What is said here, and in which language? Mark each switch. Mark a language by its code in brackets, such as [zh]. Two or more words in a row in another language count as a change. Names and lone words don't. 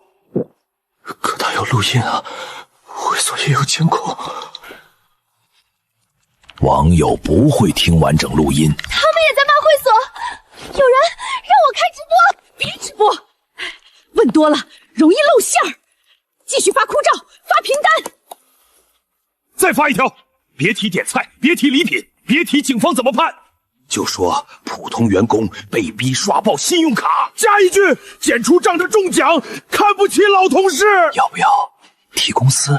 [zh] 可他有录音啊，会所也有监控。网友不会听完整录音。他们也在骂会所，有人让我开直播。别直播，问多了容易露馅儿。继續發哭照，發憑單。再發一條，別提點菜，別提禮品，別提警方怎麼判，就說普通員工被逼刷爆信用卡。加一句，檢出仗着中獎，看不起老同事。要不要提公司？